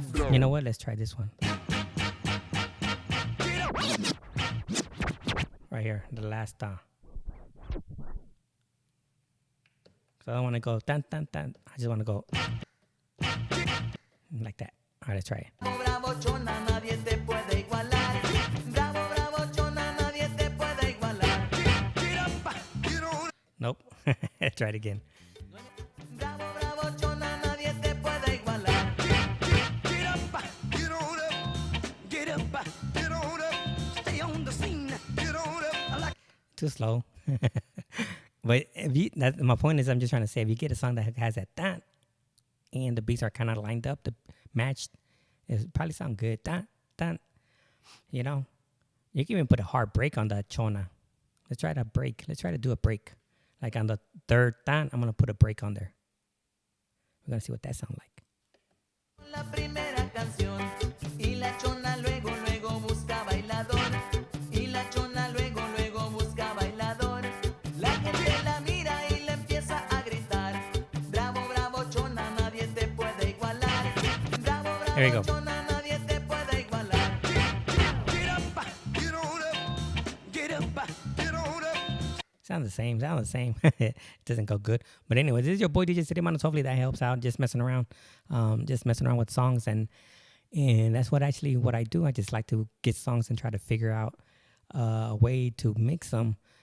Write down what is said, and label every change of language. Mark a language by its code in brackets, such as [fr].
[en] You know what? Let's try this one. Right here, the last ta. So I don't want to go tan tan tan. I just want to go like that. All right, let's try it. [es] Bravo, Chona, nadie te puede igualar. Bravo, bravo, Chona, nadie te puede igualar. [en] Get up, get on. Nope. Let's try it again. [es] Bravo, bravo, Chona, nadie te puede igualar. [en] Get up, get on up, get up, get on up, stay on the scene, get on up. I like. Too slow. But my point is, I'm just trying to say, if you get a song that has that tan, and the beats are kind of lined up to match, it probably sound good. Tan tan. You know, you can even put a hard break on the Chona. Let's try to break. Let's try to do a break. Like on the third tan, I'm gonna put a break on there. We're gonna see what that sounds like. [es] La primera canción y la Chona luego luego busca bailador y la Chona luego luego busca bailador. La gente la mira y le empieza a gritar. Bravo, bravo, Chona, nadie te puede igualar. Bravo, [en] There you [es] bravo, [en] go. [es] Chona, nadie te puede igualar. [en] Get up, get on up, get up, get on up. sounds the same. Sounds the same. It doesn't go good. But anyway, this is your boy DJ City Manos. Hopefully that helps out. Just messing around with songs, and that's what I do. I just like to get songs and try to figure out a way to mix them.